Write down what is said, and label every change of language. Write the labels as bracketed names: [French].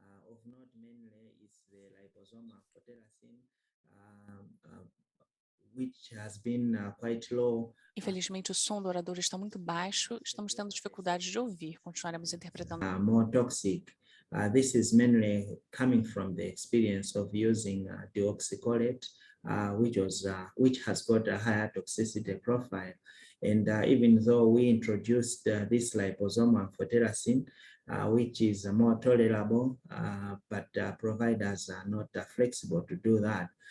[English] Of note mainly is the liposomal amphotericin, which has been quite low. [Portuguese] Infelizmente, o som do orador está muito baixo. Estamos tendo dificuldade de ouvir. Continuaremos interpretando. [English] More toxic. This is mainly coming from the experience of using deoxycholate, which has got a higher toxicity profile. And even though we introduced this liposomal amphotericin, which is more tolerable, but providers are not flexible to do that.